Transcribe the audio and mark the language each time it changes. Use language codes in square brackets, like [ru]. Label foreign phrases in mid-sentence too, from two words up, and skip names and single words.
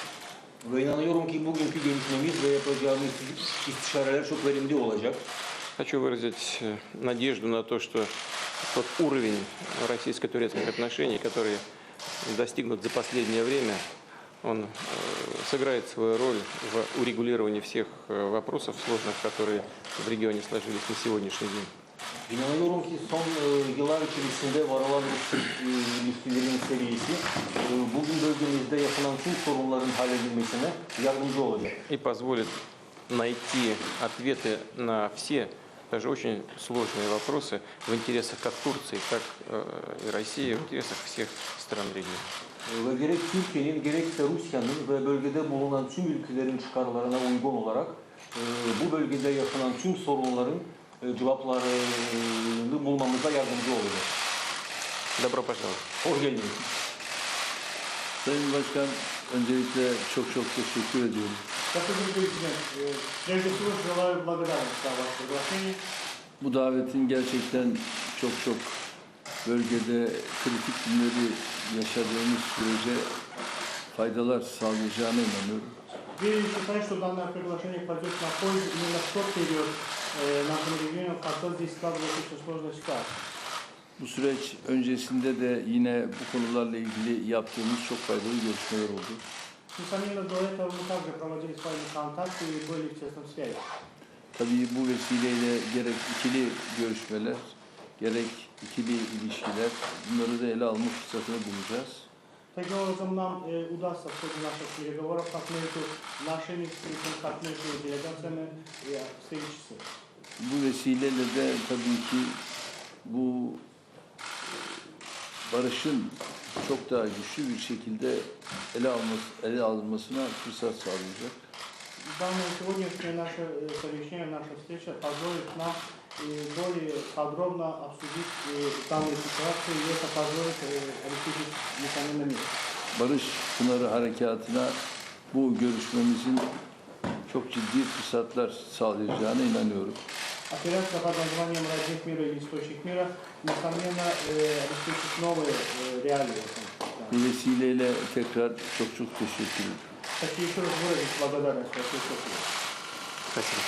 [ru] Хочу выразить надежду на то, что тот уровень российско-турецких отношений, который достигнут за последнее время, он сыграет свою роль в урегулировании всех вопросов сложных, которые в регионе сложились на сегодняшний день. [tr] İnanıyorum ki son yıllar içerisinde varılan ilişkilerin seviyesi bugün bölgemizde yaşanan tüm sorunların halledilmesine yardımcı olacak. [ru] И позволит найти ответы на все даже очень сложные вопросы в интересах как Турции, так и России, в интересах всех стран региона. [tr] Ve gerek Türkiye'nin gerekse Rusya'nın ve bölgede bulunan tüm ülkelerin çıkarlarına uygun olarak bu bölgede yaşanan tüm sorunların cevaplarını bulmamıza yardımcı olacak. [ru] Добро пожаловать. [tr] Hoş geldiniz. Sayın Başkan, öncelikle çok teşekkür ediyorum. [ru] Господин президент, прежде всего желаю благодарность за ваше приглашение. [tr] Bu davetin gerçekten çok bölgede kritik günleri yaşadığımız sürece faydalar sağlayacağına inanıyorum. [ru] Вы считаете, что данное приглашение пойдет на пользу именно в тот период нашему региону, когда здесь складывается очень сложная ситуация? [tr] Bu süreç öncesinde de yine bu konularla ilgili yaptığımız çok faydalı görüşmeler oldu. [ru] Несомненно, до этого мы также проводили с вами контакты и были в тесном связи. [tr] Tabii bu vesileyle gerek ikili görüşmeler, gerek ikili ilişkiler, bunları da ele alma fırsatını bulacağız. [ru] Таким образом, нам удастся в ходе наших переговоров как между нашими, как между делегациями и встретиться. [tr] Bu vesileyle de tabii ki bu barışın çok daha güçlü bir şekilde ele alınmasına fırsat sağlayacak. [ru] Данное сегодняшнее наше совещание, наша встреча позволит нам более подробно обсудить данную ситуацию и это позволит обеспечить несомненно мир. [tr] Barış Pınarı Harekatı'na bu görüşmemizin çok ciddi fırsatlar sağlayacağına inanıyorum. [ru] Операция под названием «Родник мира» или «Источник мира» несомненно обеспечит новые реалии. [tr] Bu vesileyle tekrar çok teşekkür ederim. [ru] Хочу еще раз выразить благодарность вашей службе. Спасибо.